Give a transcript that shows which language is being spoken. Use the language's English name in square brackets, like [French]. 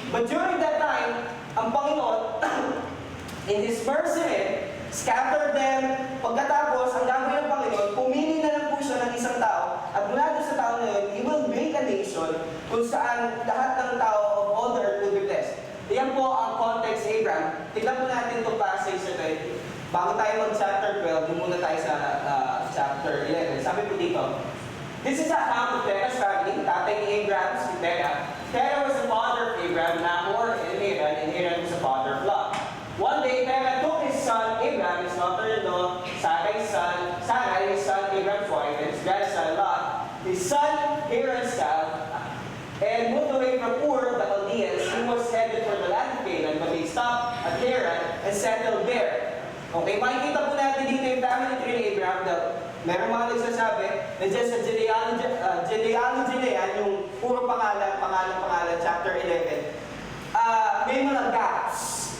[English] But during that time, [Filipino] ang Panginoon, [English] in His mercy, scattered them. [Filipino] Pagkatapos, ang gagawin ng Panginoon, pumili na lang po siya ng isang tao. At mula doon sa tao na yun, [English] He will make a nation [Filipino] kung saan lahat ng tao [English] of all the earth will be blessed. [Filipino] Yan po ang context sa Abraham. Tignan po natin itong passage na ito. Bago tayo mag-chapter 12, doon muna tayo sa chapter 11. Sabi po dito, [English] this is a account of Terah's family. [Filipino] Tatay ni Abraham, si Terah. [English] Terah was the father of Abraham, Nahor, and Haran was the father of Lot. One day, Terah took his son, Abraham, his daughter-in-law, Sarai, his son, Abraham's wife, and his grandson, Lot, his son, Haran's child, and moved away from Ur, the Chaldeans. He was headed for the land of Canaan, but they stopped at Haran and settled there. [Filipino] Okay, makikita po natin dito yung family tree ni Abraham. Meron mga nagsasabi na dyan sa genealogy na yan, yung puro pangalan, chapter 11, may mga gaps.